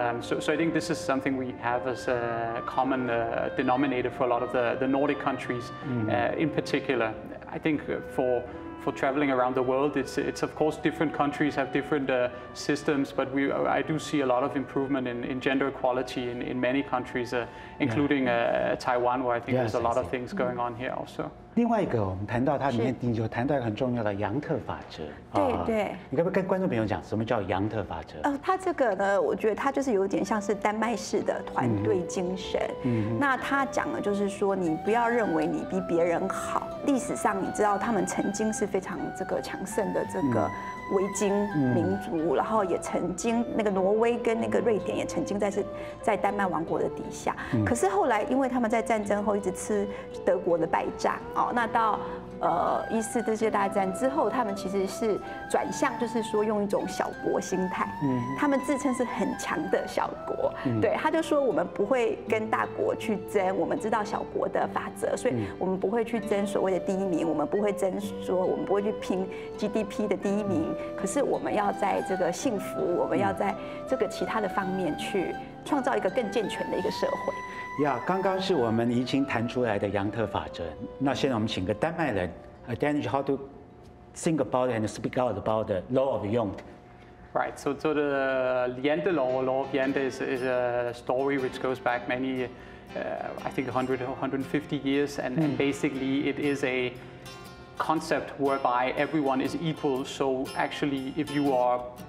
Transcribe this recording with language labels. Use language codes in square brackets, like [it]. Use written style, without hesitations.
[en] So I think this is something we have as a common denominator for a lot of the Nordic countries in particular. I think for traveling around the world, it's of course different countries have different systems, but I do see a lot of improvement in gender equality in many countries, including Taiwan, where I think there's a lot of things going on here also. [zh] 另外一个，我们谈到它里面，你就谈到一个很重要的杨特法则。对，你可不可以跟观众朋友讲什么叫杨特法则？它这个呢，我觉得它就是有点像是丹麦式的团队精神。那它讲的就是说，你不要认为你比别人好。历史上你知道，他们曾经是非常强盛的这个维京民族，然后也曾经那个挪威跟那个瑞典也曾经在丹麦王国的底下。可是后来，因为他们在战争后一直吃德国的败仗那到14次世界大战之后，他们其实是转向，就是说用一种小国心态。他们自称是很强的小国。对，他就说我们不会跟大国去争，我们知道小国的法则，所以我们不会去争所谓的第一名，我们不会争说我们不会去拼 GDP 的第一名。可是我们要在这个幸福，我们要在这个其他的方面去创造一个更健全的一个社会。刚刚是我们已经谈出来的杨特法则。那现在我们请个丹麦人 [en] ，Danish how to think about and speak out about the law of Jante. Right. So the Jante law of Jante is a story which goes back many, I think 150 years, and basically it is a concept whereby everyone is equal. So actually, if you are